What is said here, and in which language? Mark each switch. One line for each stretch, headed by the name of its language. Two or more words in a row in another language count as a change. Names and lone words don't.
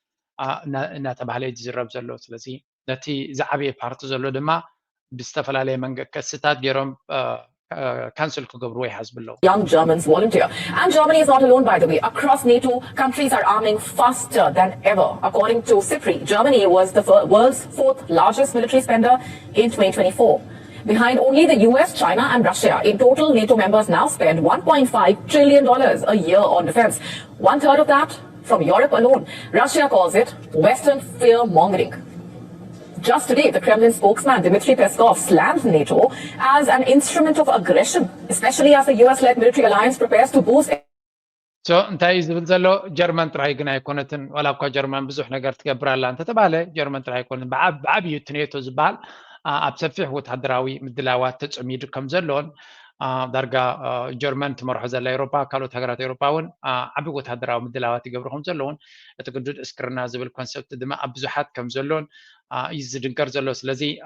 Tigrinya: እናተባህለ እዩ ዝዝረብ ዘሎ ስለዚ ነቲ ዝዓበየ ፓርቲ ዘሎ ድማ ብዝተፈላለየ መንገዲ ክስታት ገይሮም cancel ክገብርዎ ይሓስብ ኣለዉ
English: Young Germans volunteer. And Germany is not alone, by the way. Across NATO, countries are arming faster than ever. According to SIPRI, Germany was the world's 4th largest military spender in 2024. Behind only the US, China and Russia. In total, NATO members now spend $1.5 trillion a year on defense. 1/3 of that from Europe alone. Russia calls it Western fear-mongering. Just today, the Kremlin spokesman Dmitry Peskov slammed NATO as an instrument of aggression, especially as the US-led military alliance prepares to boost. So,
Tigrinya: እንታይ ዝብል ዘሎ ጀርመን ጥራይ ግን ኣይኮነትን ዋላ እኳ ጀርመን ብዙሕ ነገር ትገብር ኣላ እንተተባሃለ ጀርመን ጥራይ ኣይኮነትን ብዓብዩ እቲ ኔቶ ዝበሃል ኣብ ሰፊሕ ወታደራዊ ምድላዋት ተፀሚዱ ከም ዘለዎን ዳርጋ ጀርመን ትመርሖ ዘላ ኤውሮፓ ካልኦት ሃገራት ኤውሮፓ እውን ዓብዪ ወታደራዊ ምድላዋት ይገብሩ ከም ዘለውን እቲ ግዱድ እስክርና ዝብል ኮንሰፕት ድማ ኣብ ብዙሓት ከም ዘሎን እዩ ዝድንገር ዘሎ ስለዚ